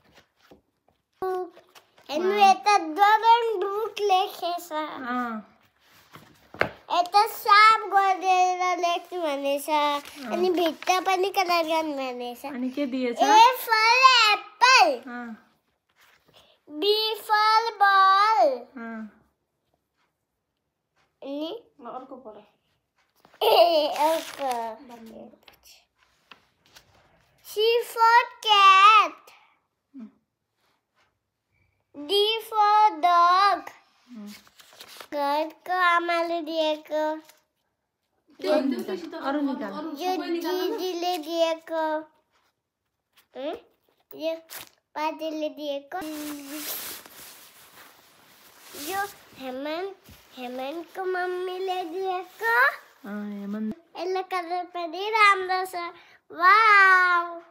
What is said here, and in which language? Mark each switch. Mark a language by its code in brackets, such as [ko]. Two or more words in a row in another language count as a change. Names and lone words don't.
[ne] हेर्नु यता डरन बुक लेखेछ यता साफ गरेर लेख्नु भनेछ अनि भित्र पनि कलर गर्नु भनेछ अनि के दिएछ [en] A for apple B for ball. Ini [ne] अर्को पढ [en] अर्को C for cat. D for dog. [ne] घरको आमाले दिएको अरु निकाल यो दिदीले दिएको यो पाटीले दिएको यो हेमन्तको मम्मीले दिएको यसले कलर पनि राम्रो छ वाउ